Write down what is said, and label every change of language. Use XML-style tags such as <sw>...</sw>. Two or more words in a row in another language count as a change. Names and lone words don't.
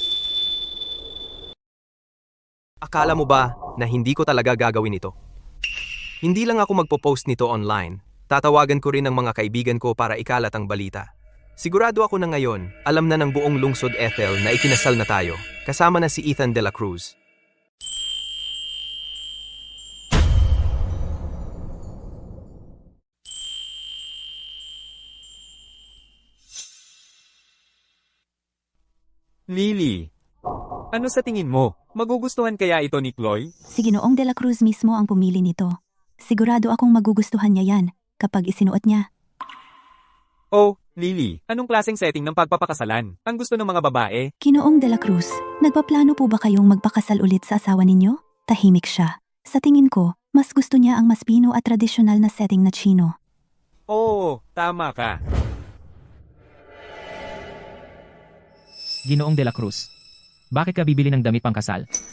<tl>Akala mo ba na hindi ko talaga gagawin ito? Hindi lang ako magpo-post nito online. Tatawagan ko rin ang mga kaibigan ko para ikalat ang balita. Sigurado ako na ngayon, alam na ng buong lungsod Ethel na ikinasal na tayo, kasama na si Ethan de la Cruz. Lily, ano sa tingin mo? Magugustuhan kaya ito ni Chloe? Si Ginoong de la Cruz mismo ang pumili nito. Sigurado akong magugustuhan niya yan kapag isinuot niya. Oh, Lily, anong klaseng setting ng pagpapakasalan? Ang gusto ng mga babae? Ginoong de la Cruz, nagpaplano po ba kayong magpakasal ulit sa asawa ninyo? Tahimik siya. Sa tingin ko, mas gusto niya ang mas pino at tradisyonal na setting na Chino. Oo, tama ka. Ginoong De La Cruz. Bakit ka bibili ng damit pangkasal?</tl>